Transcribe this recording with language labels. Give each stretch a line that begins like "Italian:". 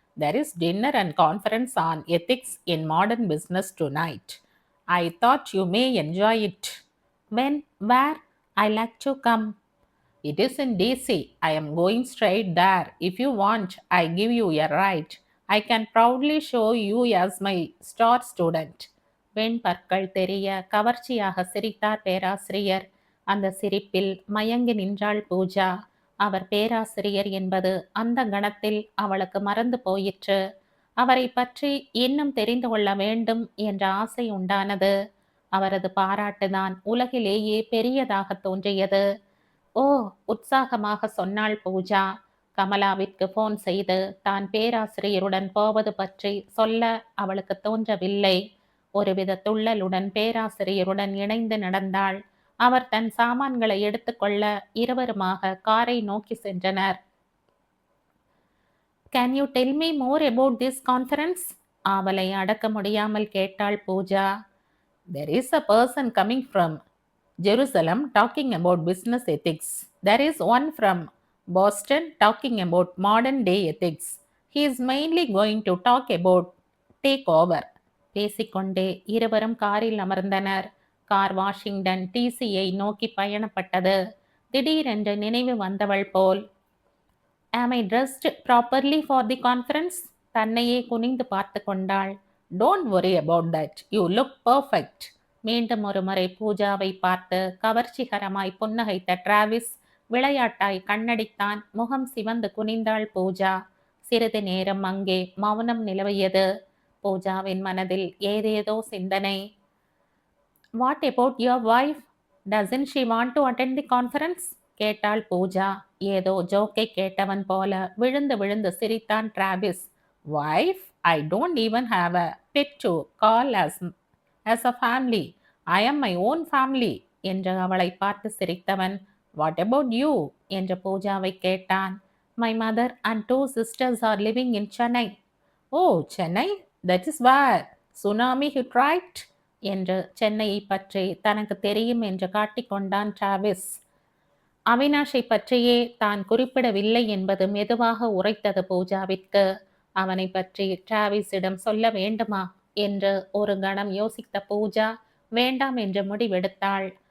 English: There is dinner and conference on ethics in modern business tonight. I thought you may enjoy it. When? Where? I like to come. It is in DC. I am going straight there. If you want, I give you a ride. I can proudly show you as my star student.
Tamil: வெண்பற்கள் தெரிய கவர்ச்சியாக சிரித்தார் பேராசிரியர். அந்த சிரிப்பில் மயங்கி நின்றாள் பூஜா. அவர் பேராசிரியர் என்பது அந்த கணத்தில் அவளுக்கு மறந்து போயிற்று. அவரை பற்றி இன்னும் தெரிந்து கொள்ள வேண்டும் என்ற ஆசை உண்டானது. அவரது பாராட்டுதான் உலகிலேயே பெரியதாக தோன்றியது. ஓ, உற்சாகமாக சொன்னாள் பூஜா. கமலாவிற்கு போன் செய்து தான் பேராசிரியருடன் போவது பற்றி சொல்ல அவளுக்கு தோன்றவில்லை. ஒருவித துள்ளலுடன் பேராசிரியருடன் இணைந்து நடந்தாள். அவர் தன் சாமான்களை எடுத்துக்கொள்ள இருவருமாக காரை நோக்கி சென்றனர்.
English: Can you tell me more about this conference?
Tamil: அவளை அடக்க முடியாமல் கேட்டாள் Pooja.
English: There is a person coming from Jerusalem talking about business ethics. There is one from Boston talking about modern day ethics. He is mainly going to talk about takeover.
Tamil: பேசிக்கொண்டே இருவரும் காரில் அமர்ந்தனர். Car Washington டிசியை நோக்கி பயணப்பட்டது. திடீரென்று நினைவு வந்தவள் போல்,
English: Am I dressed properly for the conference?
Tamil: தன்னையே குனிந்து பார்த்து கொண்டாள்.
English: Don't worry about that. You look perfect.
Tamil: மீண்டும் ஒரு முறை பூஜாவை பார்த்து கவர்ச்சிகரமாய் புன்னகைத்த டிராவிஸ் விளையாட்டாய் கண்ணடித்தான். முகம் சிவந்து குனிந்தாள் பூஜா. சிறிது நேரம் அங்கே மௌனம் நிலவியது. பூஜாவின் மனதில் ஏதேதோ சிந்தனை.
English: What about your wife? Doesn't she want to attend the conference?
Tamil: கேட்டாள் பூஜா. ஏதோ ஜோக்கை கேட்டவன் போல விழுந்து விழுந்து சிரித்தான் Travis. Wife?
English: I don't even have a pet to call as a family. I am my own family
Tamil: என்று அவளை பார்த்து சிரித்தவன்.
English: what about you
Tamil: என்று பூஜாவை கேட்டான்.
English: My mother and 2 sisters are living in Chennai. Oh, Chennai? That is where tsunami hit right
Tamil: என்று சென்னையை பற்றி தனக்கு தெரியும் என்று காட்டிக்கொண்டான் டிராவிஸ். அவினாஷை பற்றியே தான் குறிப்பிடவில்லை என்பது மெதுவாக உரைத்தது பூஜாவிற்கு. அவனை பற்றி டிராவிஸிடம் சொல்ல வேண்டுமா என்று ஒரு கணம் யோசித்த பூஜா வேண்டாம் என்று முடிவெடுத்தாள்.